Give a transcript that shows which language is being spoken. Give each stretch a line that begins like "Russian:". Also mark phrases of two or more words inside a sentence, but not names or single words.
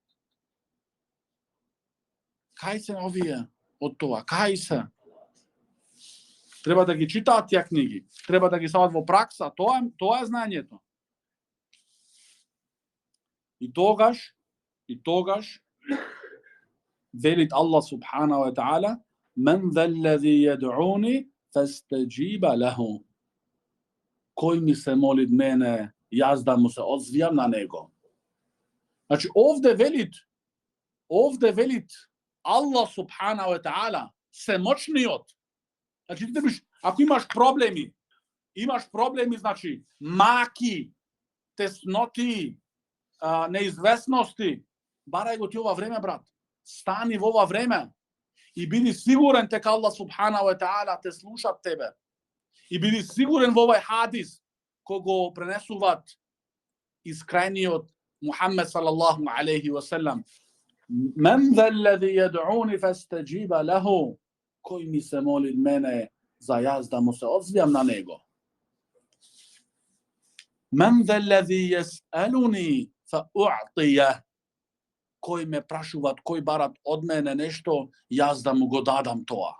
Macedonian: Кај се овие од тоа? Кај се? Треба да ги читаат тие книги, треба да ги стават во пракса, тоа е знаењето. И тогаш велит
Arabic: الله سبحانه وتعالى: "من الذي يدعوني فأستجيب له."
Macedonian: Кој ми се моли мене, јас да му се одзвијам на него. Значи овде велит
Arabic: الله سبحانه وتعالى,
Macedonian: семочниот. Значи ти биш, ако имаш проблеми, значи маки, тесноти, неизвестности, барај го ти ова време, брат. Стани во ова време и биди сигурен дека
Arabic: الله سبحانه وتعالى
Macedonian: те слуша тебе. И биди сигурен во овај хадис кој го пренесуваат искрајниот Мухаммед
Arabic: صلى الله عليه وسلم. من الذي يدعوني فأستجيب له.
Macedonian: Кој ми се моли мене за јас да му се одзвијам на него.
Arabic: من الذي يسألني فأعطيه.
Macedonian: Кој ме прашуваат, кој барат од мене нешто, јас да му го дадам тоа.